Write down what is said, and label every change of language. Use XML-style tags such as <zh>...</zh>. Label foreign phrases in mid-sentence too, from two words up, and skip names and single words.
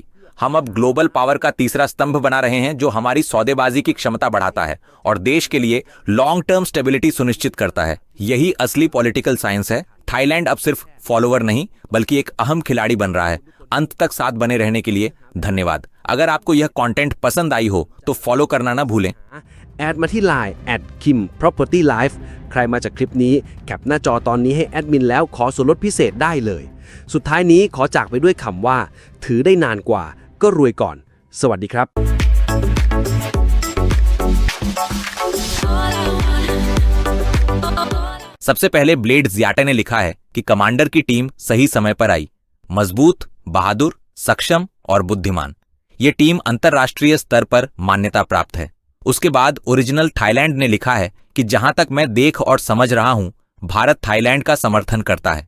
<hi>हम अब</hi> <en>global power</en> <hi>का तीसरा स्तंभ बना रहे हैं, जो हमारी सौदेबाजी की क्षमता बढ़ाता है और देश के लिए</hi> <en>long term stability</en> <hi>सुनिश्चित करता है। यही असली</hi> <en>political science</en> <hi>है। थाईलैंड अब सिर्फ फॉलोवर नहीं बल्कि एक अहम खिलाड़ी बन रहा है। अंत तक साथ बने रहने के लिए धन्यवाद। अगर आपको यह कंटेंट पसंद आई हो तो फॉलो करना ना भूलें।</hi> <th>แอดมาที่ Line @Kim Property Life ใครมาจากคลิปนี้แคปหน้าจอตอนนี้ให้แอดมินแล้วขอส่วนลดพิเศษได้เลยสุดท้ายนี้ขอจากไปด้วยคำว่าถือได้นานกว่าก็รวยก่อนสวัสดีครับ</th> <hi>सबसे पहले ब्लेड ज़ियाटे ने लिखा है कि कमांडर की टीम सही समय पर आई, मजबूत, बहादुर, सक्षम और बुद्धिमान। ये टीम अंतर्राष्ट्रीय स्तर पर मान्यता प्राप्त है। उसके बाद ओरिजिनल थाईलैंड ने लिखा है कि जहां तक मैं देख और समझ रहा हूं, भारत थाईलैंड का समर्थन करता है।</hi>